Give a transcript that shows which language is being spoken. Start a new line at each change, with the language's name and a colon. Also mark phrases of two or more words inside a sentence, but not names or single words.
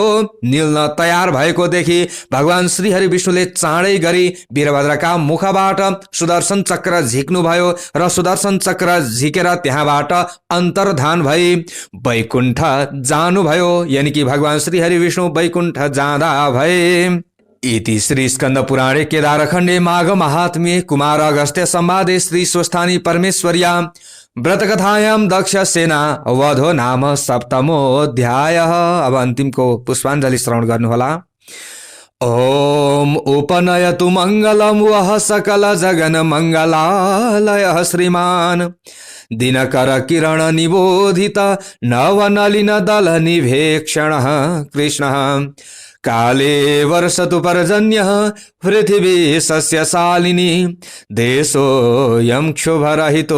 Nepali: निल्न तयार भएकोदेखि भगवान श्रीहरि विष्णुले चाँडै गरी वीरभद्रका मुखबाट सुदर्शन चक्र झिक्नुभयो र सुदर्शन चक्र झिकेर त्यहाँबाट अन्तर्धान भई वैकुण्ठ जानुभयो। यानि कि भगवान श्रीहरि विष्णु वैकुण्ठ जाँदा भए।
Sanskrit: इति श्री स्कंद पुराणे केदारखण्डे माघ महात्म्ये कुमार अगस्त्य संवादे श्री स्वस्थानी परमेश्वर्या व्रतकथायां दक्ष सेना वधो नाम सप्तमोऽध्याय।
Nepali: अब अन्तिमको पुष्पाञ्जलि श्रवण गर्नुहोला।
Sanskrit: ओम उपनयतु मङ्गलं वः सकल जगन मङ्गलालयः श्रीमान् दिनकर किरण निबोधित नवनलिन दल निभेक्षणः कृष्णः काले वर्षतु पर्जन्यः पृथिवी सस्यशालिनी देशोऽयं क्षुभरहितो